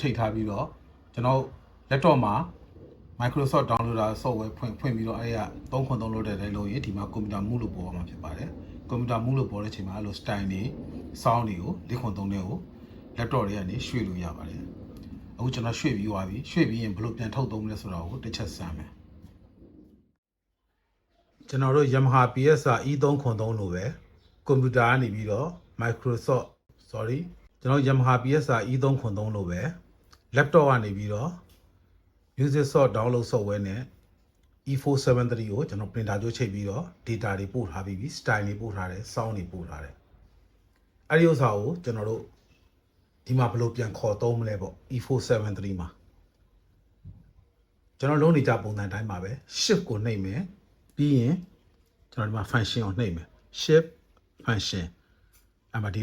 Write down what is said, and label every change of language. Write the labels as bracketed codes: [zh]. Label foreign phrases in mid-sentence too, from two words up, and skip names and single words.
[my] ချိန်ထားပြီးတော့ကျွန်တော် laptop မှာ Microsoft [en] downloader software [my] ဖွင့်ပြီးတော့အဲ့ဒါ303လို့တဲ့တိုင်းလို့ရင်ဒီမှာကွန်ပျူတာမူလို့ပေါ်မှာဖြစ်ပါတယ်ကွန်ပျူတာမူလို့ပေါ်တဲ့အချိန်မှာအဲ့လို style တွေ sound တွေကို403တွေကို laptop တွေကနေရွှေ့လို့ရပါတယ်အခုကျွန်တော်ရွှေ့ပြီးသွားပြီရွှေ့ပြီးရင်ဘယ်လိုပြန်ထုတ်သုံးမလဲဆိုတော့ကိုတစ်ချက်စမ်းမယ် ကျွန်တော်တို့ Yamaha PSR E303 လို့ပဲကွန်ပျူတာကနေပြီးတော့ ကျွန်တော် Yamaha PSR E303 လို့ပဲ laptop ကနေပြီးတော့ [en] music source download software [my] နဲ့ E473 ကိုကျွန်တော် printer ကြိုးချိန်ပြီးတော့ data တွေပို့ထားပြီး style တွေပို့ထားတယ် sound တွေပို့ထားတယ်အဲ့ဒီဥစ္စာကိုကျွန်တော်တို့ဒီမှာဘယ်လိုပြန်ခေါ်သုံးမလဲပေါ့ E473 မှာ ကျွန်တော်လုံးနေကြပုံစံတိုင်းမှာပဲ shift ကိုနှိပ်မယ်ပြီးရင်ကျွန်တော်ဒီမှာ function ကိုနှိပ်မယ် [en] shift function [my] အဲ့မှာဒီ